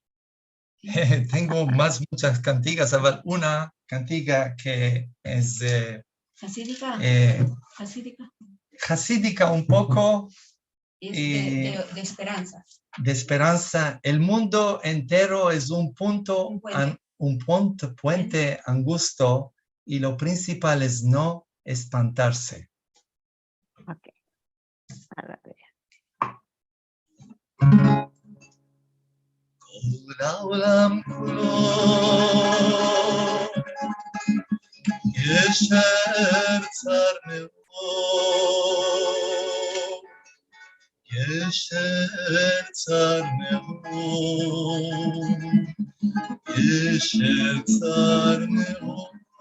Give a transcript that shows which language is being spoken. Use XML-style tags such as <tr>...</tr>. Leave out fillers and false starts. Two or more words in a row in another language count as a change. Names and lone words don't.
<es>Tengo muchas cantigas, una cantiga que es hasídica un poco, de esperanza. De esperanza. El mundo entero es un puente angosto, y lo principal es no espantarse. Ok.</es> <he>העולם כולו ישר צר מאוד, ישר צר מאוד, ישר צר מאוד,</he>